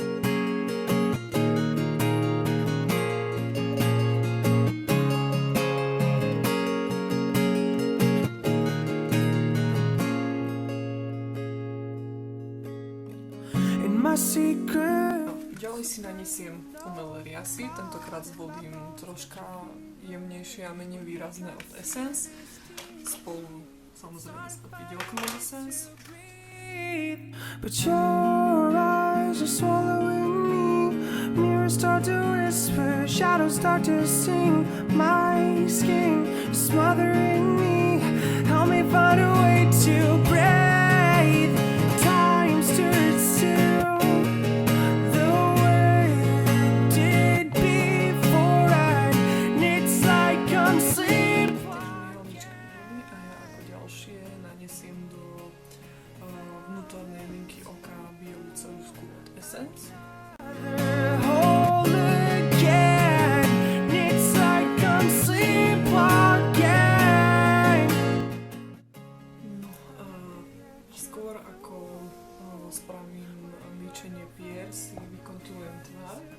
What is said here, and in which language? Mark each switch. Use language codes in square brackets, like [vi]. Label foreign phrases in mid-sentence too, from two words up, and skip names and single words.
[sk] Ďalej si nanesiem umelé riasy, tentokrát zvolím troška jemnejšie a menej výrazné od Essence. Spolu samozrejme s kapidilkom od Essence. [en] But your eyes are swallowing me. Mirrors start to whisper, shadows start to sing. My skin is smothering me. Help me find a way to breathe. Time stood still the way it did before, and it's like I'm sleeping. [sk] Nanesiem do vnútornej linky oka bielú ceruzku od Essence. Skôr ako spravím líčenie pier, si vykontúrujem tvár.